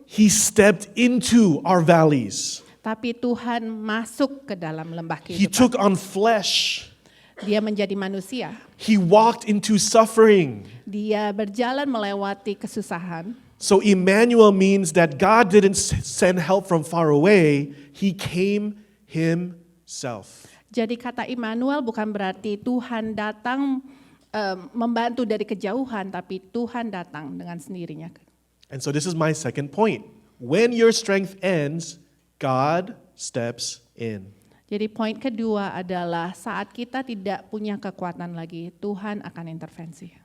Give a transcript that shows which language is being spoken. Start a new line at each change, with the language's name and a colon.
English: He stepped into our valleys.
Indonesian: tapi Tuhan masuk ke dalam lembah
English: He
Indonesian: kehidupan.
English: took on flesh.
Indonesian: Dia menjadi manusia.
English: He walked into suffering.
Indonesian: Dia berjalan melewati kesusahan.
English: So Emmanuel means that God didn't send help from far away, He came Himself.
Indonesian: Jadi kata Immanuel bukan berarti Tuhan datang membantu dari kejauhan, tapi Tuhan datang dengan sendirinya.
English: And so this is my second point. When your strength ends, God steps in.
Indonesian: Jadi poin kedua adalah saat kita tidak punya kekuatan lagi, Tuhan akan intervensi.